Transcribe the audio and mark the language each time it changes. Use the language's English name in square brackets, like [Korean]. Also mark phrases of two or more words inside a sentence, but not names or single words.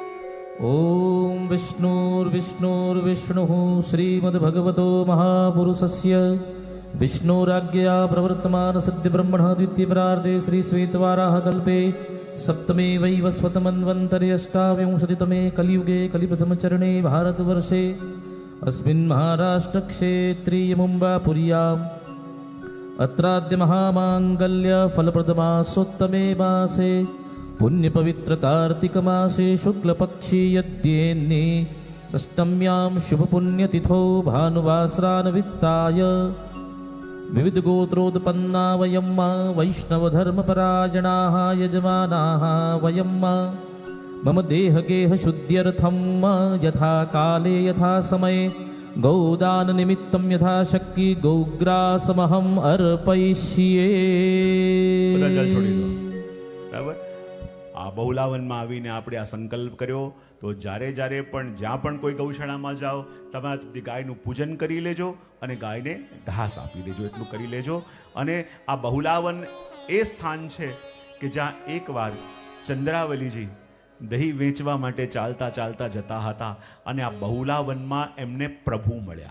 [Sanskrit] ઓમ વિષ્ણુર્વિષ્ણુર્વિષ્ણુઃ શ્રીમદ્ભગવતો મહાપુરુષસ્ય વિષ્ણુરાજ્ઞયા પ્રવર્તમાન સદ્યબ્રહ્મણ દ્વિતીયપ્રાર્ધે શ્રી શ્વેતવારાહ કલ્પે સપ્તમે વૈવસ્વતમન્વन्तરે અષ્ટાવિંશતિતમે કલિયુગે કલિપ્રથમચરણે ભારતવર્ષે अस्मिन् महाराष्ट्रक्षेत्रीय मुम्बापुर्याम् अत्राद्य महामाङ्गल्य फलप्रदमासोत्तमे मासे पुण्यपवित्र कार्तिकमासे शुक्लपक्षी यद्येन्ने षष्टम्यां शुभपुण्यतिथौ भानुवासरानवित्ताय विविधगोत्रोत्पन्ना वयं वैष्णवधर्मपरायणाः यजमानाः वयं मम देहगेह शुद्ध्यर्थं यथा काले यथा समये गौदान निमित्तं यथा शक्ति गौग्रासमहं अर्पयिष्ये. [Gujarati] બધા જલ છોડી દો, બરાબર? આ બહુલાવનમાં આવીને આપણે આ સંકલ્પ કર્યો તો જ્યારે જ્યારે પણ જ્યાં પણ કોઈ ગૌશાળામાં જાઓ તમારા ગાયનું પૂજન કરી લેજો અને ગાયને ઘાસ આપી દેજો, એટલું કરી લેજો. અને આ બહુલાવન એ સ્થાન છે કે જ્યાં એકવાર ચંદ્રાવલીજી દહીં વેચવા માટે ચાલતા ચાલતા જતા હતા અને આ બહુલાવનમાં એમને પ્રભુ મળ્યા.